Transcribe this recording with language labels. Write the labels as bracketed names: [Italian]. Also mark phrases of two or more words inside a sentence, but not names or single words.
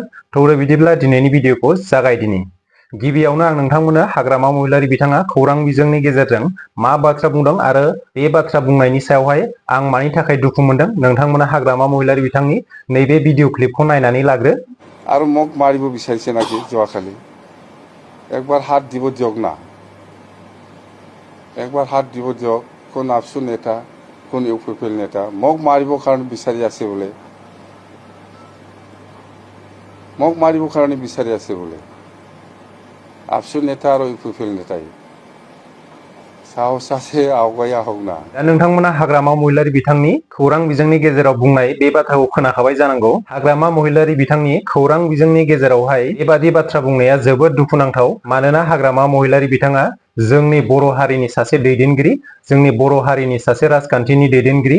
[Bodo] थौरे बिदिब्ला दिनैनि भिडिअखौ जागायदिनि। गिबियावनो आं नोंथांमोननो हाग्रामा महिलारि बिथाङा खौरां बिजोंनि गेजेरजों मा बाथ्रा बुंदों आरो बे बाथ्रा बुंनायनि सायावहाय आं मानि थाखाय दुखु मोनदों, नोंथांमोना हाग्रामा महिलारि बिथांनि नैबे [English] video clip [Bodo] नायनानै लाग्रो। [Assamese] और মোক मारिब বিচাৰিছে নাকি যোৱাকালি একবাৰ হাত দিব দিয়ক না, একবাৰ হাত দিব দিয়ক। কোন আপসু নেতা, কোন ইউপিপিএল নেতা মোক মাৰিবৰ কাৰণে বিচাৰি আছে বোলে, মোক মাৰিবৰ কাৰণে বিচাৰি আছে বোলে আপসু নেতা আৰু ইউপিপিএল নেতাই। [Bodo] साहसासे आवगाया हक ना। दा नोंथांमोना हाग्रामा महिलारि बिथांनि खौरां बिजोंनि गेजेराव बुंनाय बे बाथ्राखौ खोनाखाबाय जानांगौ। हाग्रामा महिलारि बिथांनि खौरां बिजोंनि गेजेरावहाय बेबादि बाथ्रा बुंनाया जोबोद दुखुनांथाव। मानोना हाग्रामा महिलारि बिथाङा जोंनि बर' हारिनि सासे दैदेनगिरि, जोंनि बर' हारिनि सासे राजखान्थिनि दैदेनगिरि।